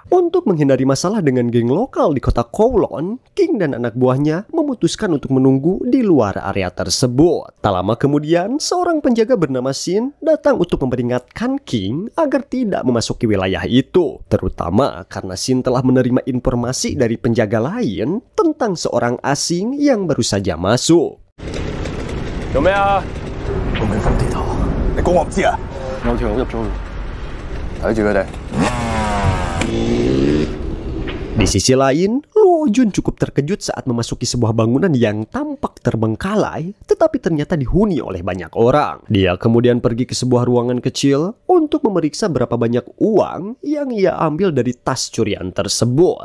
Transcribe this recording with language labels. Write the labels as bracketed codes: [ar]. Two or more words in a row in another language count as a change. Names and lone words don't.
[id] Untuk menghindari masalah dengan geng lokal di kota Kowloon, King dan anak buahnya memutuskan untuk menunggu di luar area tersebut. Tak lama kemudian, seorang penjaga bernama Shin datang untuk memperingatkan King agar tidak memasuki wilayah itu, terutama karena Shin telah menerima informasi dari penjaga lain tentang seorang asing yang baru saja masuk. [yue] 做咩啊？我未分地圖，你估我唔知啊？有條友入咗去，睇住佢哋。 [id] Di sisi lain, Luo Jun cukup terkejut saat memasuki sebuah bangunan yang tampak terbengkalai, tetapi ternyata dihuni oleh banyak orang. Dia kemudian pergi ke sebuah ruangan kecil untuk memeriksa berapa banyak uang yang ia ambil dari tas curian tersebut.